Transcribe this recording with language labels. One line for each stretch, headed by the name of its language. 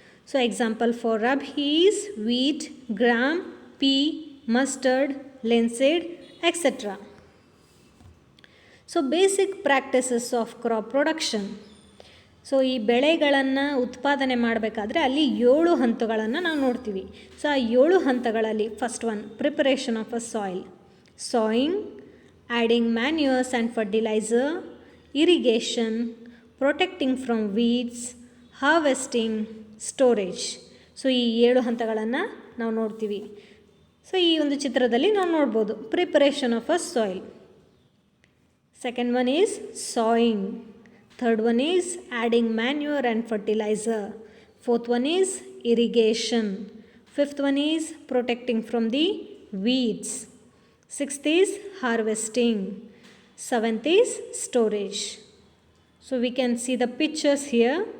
English: So example for Rabhi is wheat, gram, pea, mustard, linseed, etc. So basic practices of crop production.
Kannada: So ಈ ಬೆಳೆಗಳನ್ನು ಉತ್ಪಾದನೆ ಮಾಡಬೇಕಾದ್ರೆ ಅಲ್ಲಿ 7 ಹಂತಗಳನ್ನು ನಾವು ನೋಡ್ತೀವಿ.
English: so
Kannada: ಆ 7 ಹಂತಗಳಲ್ಲಿ
English: First one, preparation of a soil, sowing, adding manures and fertilizer, irrigation, protecting from weeds, harvesting, storage.
Kannada: So ಈ 7 ಹಂತಗಳನ್ನು ನಾವು ನೋಡ್ತೀವಿ. ಸೊ ಈ ಒಂದು ಚಿತ್ರದಲ್ಲಿ ನಾವು ನೋಡ್ಬೋದು
English: Preparation of a soil. Second one is sowing. Third one is adding manure and fertilizer. Fourth one is irrigation. Fifth one is protecting from the weeds. Sixth is harvesting. Seventh is storage. So we can see the pictures here.